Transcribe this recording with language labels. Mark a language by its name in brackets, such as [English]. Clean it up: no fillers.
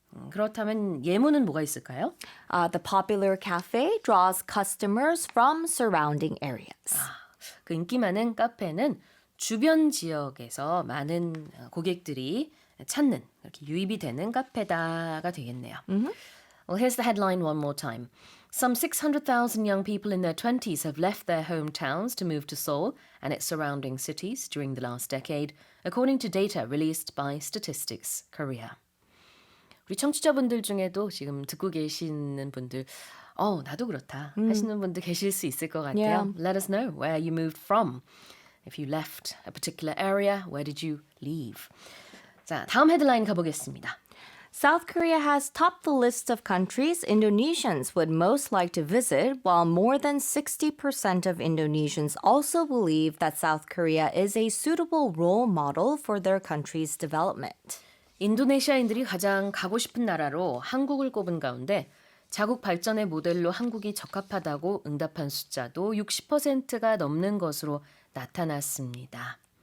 [Korean] 그렇다면 예문은 뭐가 있을까요? [English] The popular cafe draws customers from surrounding areas. [Korean] 그 인기 많은 카페는 주변 지역에서 많은 고객들이 찾는, 이렇게 유입이 되는 카페다가 되겠네요. [English] Well, here's the headline one more time. Some 600,000 young people in their 20s have left their hometowns to move to Seoul and its surrounding cities during the last decade, according to data released by Statistics Korea. [Korean] 우리 청취자분들 중에도 지금 듣고 계시는 분들, 나도 그렇다 하시는 분들 계실 수 있을 것 같아요. [English] Yeah. Let us know where you moved from. If you left a particular area, where did you leave? [Korean] 자, 다음 헤드라인 가보겠습니다. [English] South Korea has topped the list of countries Indonesians would most like to visit, while more than 60% of Indonesians also believe that South Korea is a suitable role model for their country's development. [Korean] 인도네시아인들이 가장 가고 싶은 나라로 한국을 꼽은 가운데 자국 발전의 모델로 한국이 적합하다고 응답한 숫자도 60%가 넘는 것으로 나타났습니다.